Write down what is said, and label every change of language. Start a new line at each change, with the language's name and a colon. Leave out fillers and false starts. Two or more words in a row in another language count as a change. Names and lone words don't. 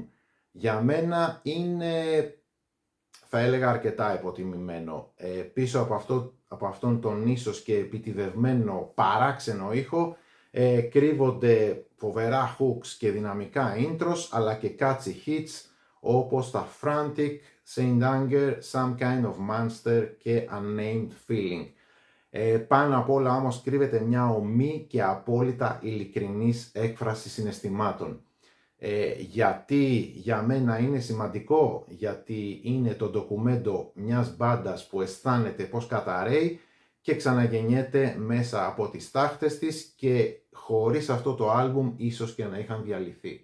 Greek: Για μένα είναι, θα έλεγα, αρκετά υποτιμημένο. Πίσω από αυτόν τον ίσως και επιτηδευμένο παράξενο ήχο κρύβονται φοβερά hooks και δυναμικά intros, αλλά και
English: catchy hits
Greek: όπως τα Frantic, Saint Anger, Some Kind of Monster και Unnamed Feeling. Πάνω απ' όλα όμως κρύβεται μια ομή και απόλυτα ειλικρινής έκφραση συναισθημάτων. Γιατί για μένα είναι σημαντικό? Γιατί είναι το ντοκουμέντο μιας μπάντας που αισθάνεται πως καταραίει και ξαναγεννιέται μέσα από τις τάχτες της και χωρίς αυτό το άλμπουμ ίσως και να είχαν διαλυθεί.